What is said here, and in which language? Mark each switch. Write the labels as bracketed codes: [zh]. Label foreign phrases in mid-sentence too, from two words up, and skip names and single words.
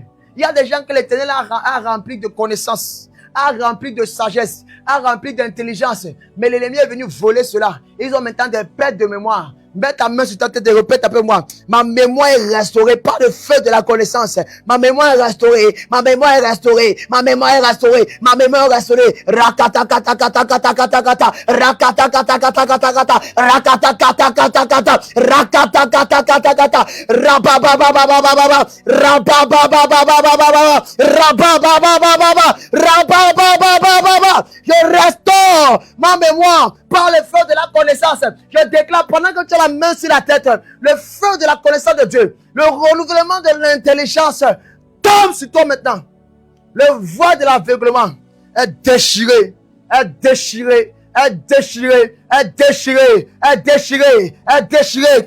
[fr] Il y a des gens que l'Éternel a rempli de connaissances, a rempli de sagesse, a rempli d'intelligence. Mais l'ennemi est venu voler cela. Ils ont maintenant des pertes de mémoire. Mets ta main sur ta tête et répète après moi. Ma mémoire est restaurée par le feu de la connaissance. Ma mémoire est restaurée. Ma mémoire est restaurée. Ma mémoire est restaurée. Ma mémoire est restaurée. Rakata kata kata kata kata kata. Rakata kata kata kata kata. Rakata kata kata kata. Rakata kata kata kata. Rababa baba baba baba. Rababa baba baba baba. Rababa baba baba. Rababa baba baba. Je restaure ma mémoire par le feu de la connaissance. Je déclare pendant que tu as la main sur la tête, le feu de la connaissance de Dieu, le renouvellement de l'intelligence tombe sur toi maintenant. Le voile de l'aveuglement est déchiré, est déchiré, est déchiré, est déchiré, est déchiré, est déchiré.